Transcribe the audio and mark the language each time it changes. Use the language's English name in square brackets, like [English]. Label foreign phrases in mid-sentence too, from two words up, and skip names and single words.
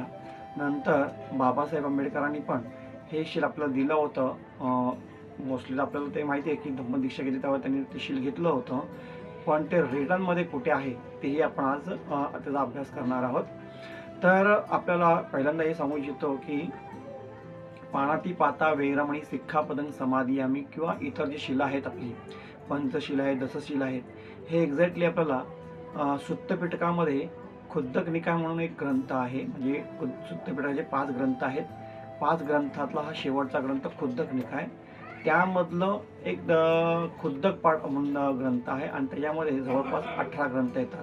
[Marathi] नंतर बाबासाहेब आंबेडकरांनी पण हे शिल आपल्याला दिलं होतं. मोस्टली आपल्याला ते माहिती आहे की धम्मदीक्षा घेतली तेव्हा त्यांनी ते शिल घेतलं होतं, पण ते रिटर्नमध्ये कुठे आहे तेही आपण आज त्याचा अभ्यास करणार आहोत. तर आपल्याला पहिल्यांदा हे सांगू इच्छितो की [Pali] पानाती पाता वैरमणी सिक्खापदं समाधियामी [Marathi] किंवा इतर जी शिला आहेत आपली पंचशिला आहेत, दशशिला आहेत, हे एक्झॅक्टली आपल्याला सुत्तपिटकामध्ये खुद्दक निकाय म्हणून एक ग्रंथ आहे. म्हणजे सुत्तपिटकाचे 5 ग्रंथ आहेत. 5 ग्रंथातला हा शेवटचा ग्रंथ खुद्दक निकाय. त्यामधलं एक खुद्दक पाठ म्हणून ग्रंथ आहे आणि त्याच्यामध्ये जवळपास 18 ग्रंथ येतात.